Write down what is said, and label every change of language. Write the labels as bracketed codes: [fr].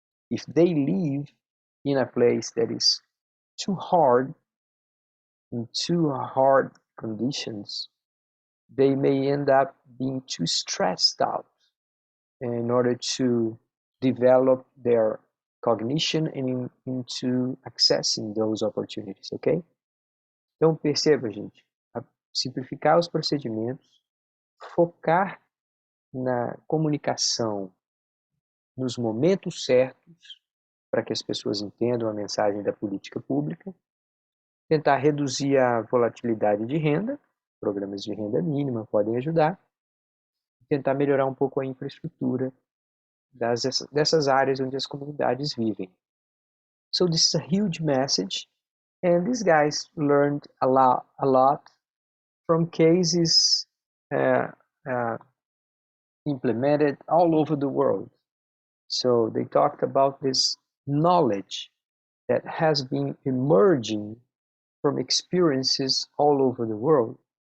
[en] If they live in a place that is too hard, in too hard conditions, they may end up being too stressed out in order to develop their cognition and into accessing those opportunities, ok? [pt] Então perceba, gente, simplificar os procedimentos, focar na comunicação nos momentos certos para que as pessoas entendam a mensagem da política pública, tentar reduzir a volatilidade de renda, programas de renda mínima podem ajudar, tentar melhorar um pouco a infraestrutura dessas áreas onde as comunidades vivem. [en] So this is a huge message, and these guys learned a lot from cases implemented all over the world. So they talked about this knowledge that has been emerging from experiences all over the world.